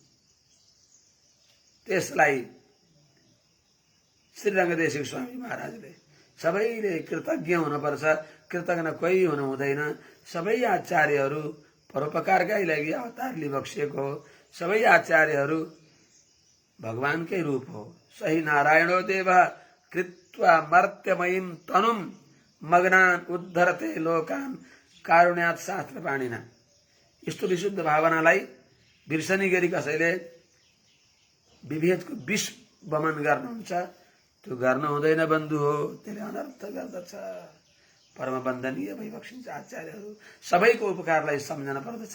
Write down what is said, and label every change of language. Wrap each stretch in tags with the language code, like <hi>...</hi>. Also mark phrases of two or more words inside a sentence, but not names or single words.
<ne>त्यसलाई श्रीरङ्गदेशिक स्वामी महाराजले सबैले कृतज्ञ हुनुपर्छ, कृतज्ञ कोही हुनु हुँदैन। सबै आचार्यहरू परोपकारकै लागि अवतार लिबक्सिएको हो। सबै आचार्यहरू भगवानकै रूप हो।</ne> <sa>सही नारायणो देव कृत्वा मर्त्यमयीं तनुम मग्नान उद्धरते लोकान कारुण्यात शास्त्र पाणिना।</sa> <ne>यस्तो विशुद्ध भावनालाई बिर्सनी गरी कसैले विभेदको विष बमन गर्नुहुन्छ, त्यो गर्न हुँदैन बन्धु हो। त्यसले अनर्थ गर्दछ। परम वन्दनीय भइबक्सिन्छ आचार्यहरू। सबैको उपकारलाई सम्झन पर्दछ।</ne>